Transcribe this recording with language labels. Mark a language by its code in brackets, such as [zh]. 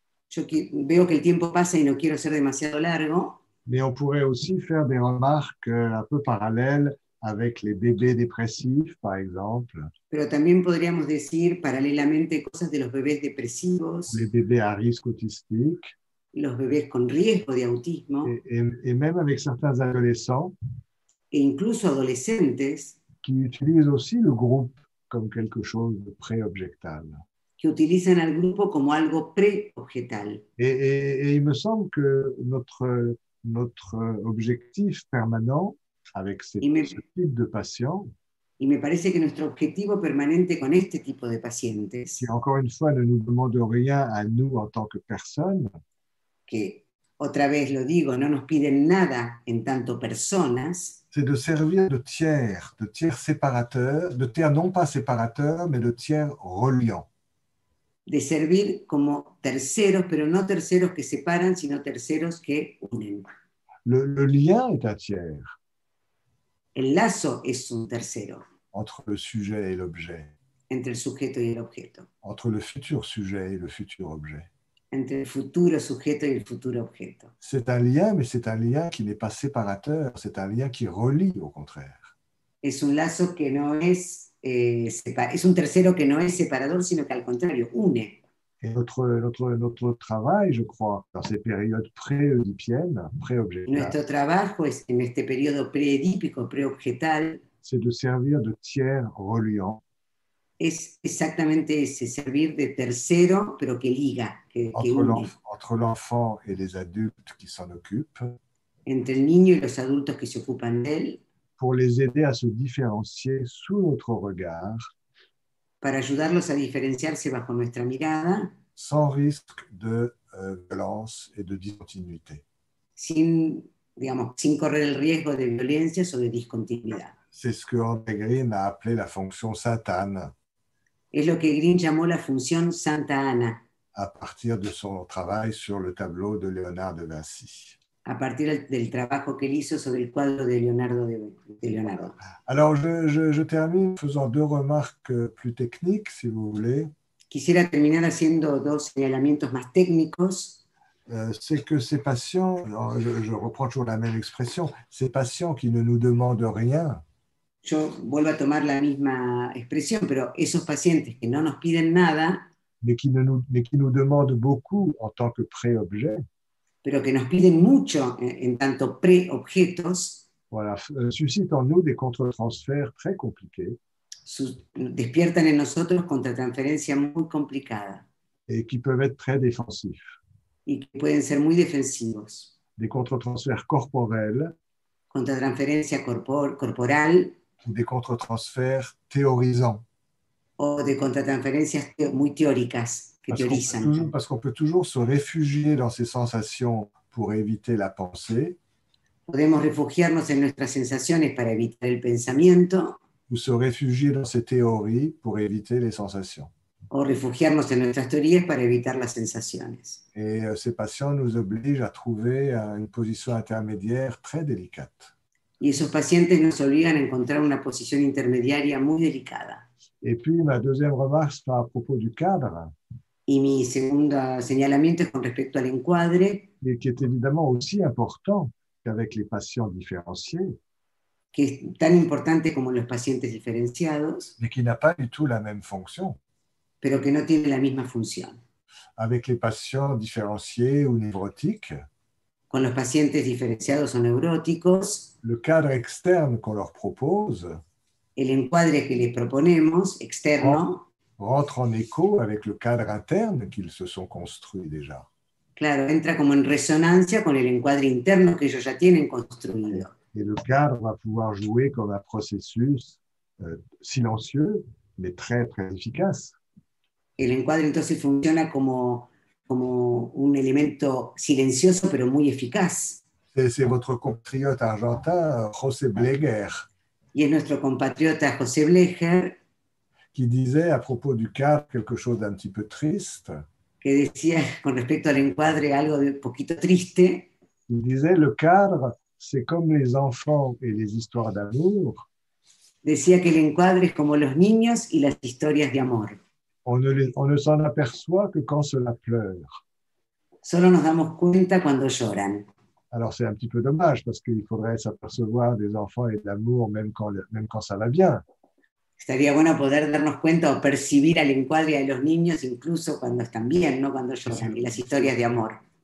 [es] Yo veo que el tiempo pasa y no quiero ser demasiado largo. [fr] Mais on pourrait aussi faire des remarques un peu parallèles avec les bébés dépressifs, par exemple. [es] Pero también podríamos decir paralelamente cosas de los bebés depresivos. [fr] Les bébés à risque autistique. [es] Los bebés con riesgo de autismo. [fr] Et même avec certains adolescents. [es] E incluso adolescentes. [fr] Qui utilisent aussi le groupe comme quelque chose de pré-objectal. [es] Que utilizan al grupo como algo pre-objetal. [fr] Et il me semble que notre objectif permanent avec ce type de patients, [es] y me parece que nuestro objetivo permanente con este tipo de pacientes, [fr] qui encore une fois ne nous demande rien à nous en tant que personnes, [es] que otra vez lo digo, no nos piden nada en tanto personas, [fr] c'est de servir de tiers séparateurs, de tiers non pas séparateurs, mais de tiers reliants. [es] De servir como terceros, pero no terceros que separan, sino terceros que unen. [fr] Le lien est un tiers. [es] El lazo es un tercero. [fr] Entre le sujet et l'objet. [es] Entre el sujeto y el objeto. [fr] Entre le futur sujet et le futur objet. [es] Entre el futuro sujeto y el futuro objeto. [fr] C'est un lien, mais c'est un lien qui n'est pas séparateur, c'est un lien qui relie au contraire. [es] Es un lazo que no es, es un tercero que no es separador, sino que al contrario, une. [fr] Et notre travail, je crois, dans ces périodes pré-oedipiennes, pré-objetales, [es] Nuestro trabajo es, en este periodo preedípico, preobjetal, [fr] c'est de servir de tiers reliant [es] es exactamente ese, servir de tercero, pero que liga, que une [fr] entre l'enfant et les adultes qui s'en occupent, [es] entre el niño y los adultos que se ocupan de él, [fr] pour les aider à se différencier sous notre regard, [es] para ayudarlos a diferenciarse bajo nuestra mirada, [fr] sans risque de violence et de discontinuité. [es] sin, digamos, sin correr el riesgo de violencias o de discontinuidad. [fr] C'est ce que André Green a appelé la fonction Sainte-Anne [es] Es lo que Green llamó la función Santa Ana, [fr] à partir de son travail sur le tableau de Léonard de Vinci. [es] a partir del trabajo que él hizo sobre el cuadro de Leonardo. [fr] Alors, je termine en faisant deux remarques plus techniques, si vous voulez. [es] Quisiera terminar haciendo dos señalamientos más técnicos. [fr] C'est que ces patients, je reprends toujours la même expression, ces patients qui ne nous demandent rien, [es] Yo vuelvo a tomar la misma expresión, pero esos pacientes que no nos piden nada, [fr] mais qui nous demandent beaucoup en tant que pré-objet, [es] pero que nos piden mucho en tanto pre-objetos, [fr] voilà, suscitent en nous des contre-transferts très compliqués [es] despiertan en nosotros contratransferencia muy complicada [fr] et qui peuvent être très défensifs. [es] y que pueden ser muy defensivos. [fr] Des contre-transferts corporels [es] Contratransferencia corporal [fr] ou des contre-transferts théorisants. [es] o de contratransferencias muy teóricas que teorizan. [fr] Parce qu'on peut toujours se réfugier dans ces sensations pour éviter la pensée, [es] Podemos refugiarnos en nuestras sensaciones para evitar el pensamiento [fr] ou se réfugier dans ces théories pour éviter les sensations. [es] o refugiarnos en nuestras teorías para evitar las sensaciones. [fr] Et ces patients nous obligent à trouver une position intermédiaire très délicate. [es] Y esos pacientes nos obligan a encontrar una posición intermediaria muy delicada. [fr] Et puis, ma deuxième remarque sera à propos du cadre, [es] Y mi segundo señalamiento es con respecto al encuadre, [fr] et qui est évidemment aussi important qu'avec les patients différenciés, [es] que es tan importante como los pacientes diferenciados, [fr] mais qui n'a pas du tout la même fonction. [es] pero que no tiene la misma función. [fr] Avec les patients différenciés ou névrotiques, [es] Con los pacientes diferenciados o neuróticos, [fr] le cadre externe qu'on leur propose [es] el encuadre que les proponemos, externo, [fr] rentre en écho avec le cadre interne qu'ils se sont construits déjà. [es] claro, entra como en resonancia con el encuadre interno que ellos ya tienen construido. [fr] Et le cadre va pouvoir jouer comme un processus silencieux, mais très, très efficace. [es] El encuadre entonces funciona como un elemento silencioso pero muy eficaz. [fr] C'est votre compatriote argentin, José Bleger, [es] Y es nuestro compatriota José Blecher, [fr] qui disait à propos du cadre quelque chose d'un petit peu triste. [es] que decía con respecto al encuadre algo de un poquito triste. [fr] Il disait, le cadre, c'est comme les enfants et les histoires d'amour. [es] Decía que el encuadre es como los niños y las historias de amor. [fr] On ne s'en aperçoit que quand cela pleure. [es] Solo nos damos cuenta cuando lloran. [fr] Alors c'est un petit peu dommage parce qu'il faudrait s'apercevoir des enfants et de l'amour même quand ça va bien. [es] Estaría bueno poder darnos cuenta o percibir al encuadre de los niños incluso cuando están bien, no cuando lloran, y las historias de amor.